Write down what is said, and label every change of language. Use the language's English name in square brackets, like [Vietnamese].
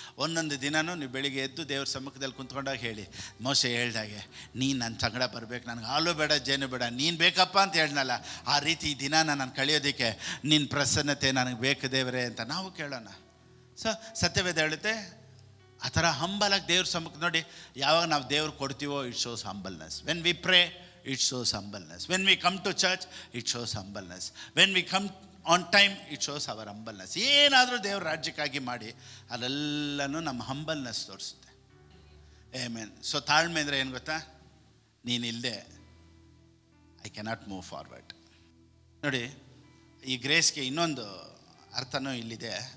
[Kannada] ಒಂದೊಂದು ದಿನವೂ ನೀವು ಬೆಳಿಗ್ಗೆ ಎದ್ದು ದೇವ್ರ ಸಮ್ಮುಖದಲ್ಲಿ ಕುಂತ್ಕೊಂಡಾಗ ಹೇಳಿ, ಮೋಶೆ ಹೇಳ್ದಾಗೆ, ನೀನು ನನ್ನ ಸಂಗಡ ಬರಬೇಕು, ನನಗೆ ಹಾಲು ಬೇಡ ಜೇನು ಬೇಡ, ನೀನು ಬೇಕಪ್ಪ ಅಂತ ಹೇಳ್ನಲ್ಲ, ಆ ರೀತಿ ಈ ದಿನಾನ ನಾನು ಕಳೆಯೋದಕ್ಕೆ ನಿನ್ನ ಪ್ರಸನ್ನತೆ ನನಗೆ ಬೇಕು ದೇವರೇ ಅಂತ ನಾವು ಕೇಳೋಣ. ಸೊ ಸತ್ಯವೇದ ಹೇಳುತ್ತೆ, ಆ ಥರ ಹಂಬಲಾಗಿ ದೇವ್ರ ಸಮ್ಮುಖ ನೋಡಿ, ಯಾವಾಗ ನಾವು ದೇವ್ರು ಕೊಡ್ತೀವೋ, [English] It shows humbleness. When we pray, it shows humbleness. When we come to church, it shows humbleness. When we come on time, it shows our humbleness. [Kannada] ಏನಾದರೂ ದೇವ್ರ ರಾಜ್ಯಕ್ಕಾಗಿ ಮಾಡಿ ಅದೆಲ್ಲನೂ ನಮ್ಮ ಹಂಬಲ್ನೆಸ್ ತೋರಿಸುತ್ತೆ. ಆಮೆನ್. ಸೊ ತಾಳ್ಮೆ ಅಂದರೆ ಏನು ಗೊತ್ತಾ? ನೀನಿಲ್ಲದೆ [English] I cannot move forward. [Kannada] ನೋಡಿ, ಈ ಗ್ರೇಸ್ಗೆ ಇನ್ನೊಂದು ಅರ್ಥನೂ ಇಲ್ಲಿದೆ.